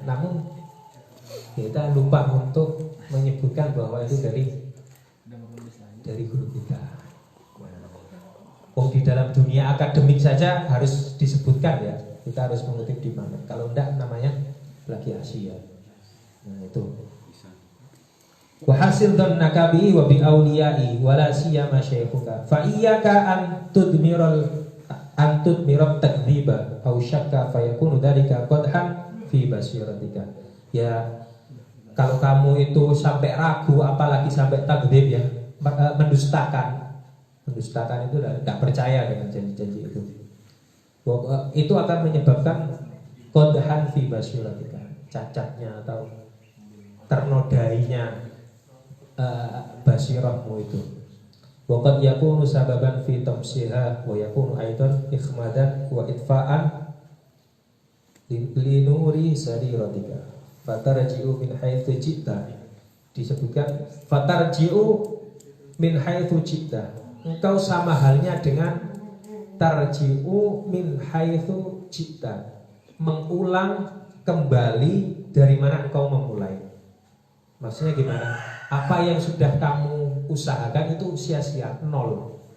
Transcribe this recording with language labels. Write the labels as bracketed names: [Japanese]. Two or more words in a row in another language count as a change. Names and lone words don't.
[Indonesian] Namun kita lupa untuk menyebutkan bahwa itu dari guru kita. Wong di dalam dunia akademik saja harus disebutkan ya. Kita harus mengutip di mana. Kalau enggak namanya plagiasi ya. Nah itu. [Arabic] وحاصل ظنك بي وبأوليائي ولا سيما شيخك فإياك أن تضمر تكذيبا أو شكا فيكون ذلك قدحا في بصيرتك. [Indonesian] Ya kalau kamu itu sampai ragu apalagi sampai takdzib ya, mendustakan itu enggak percaya dengan janji-janji itu. Itu akan menyebabkan [Arabic] قدحا في بصيرتك, [Indonesian] cacatnya atau ternodainya basirahmu itu. [Arabic] وقد يكون سببا في طمسها ويكون أيضا إخمادا وإطفاء لنور سريرتك. فترجع من حيث جئت. Disebutkan فترجع من حيث جئت. [Indonesian] Engkau sama halnya dengan [Arabic] ترجع من حيث جئت. [Indonesian] Mengulang kembali dari mana engkau memulai. Maksudnya gimana? Apa yang sudah kamu usahakan itu sia-sia, nol.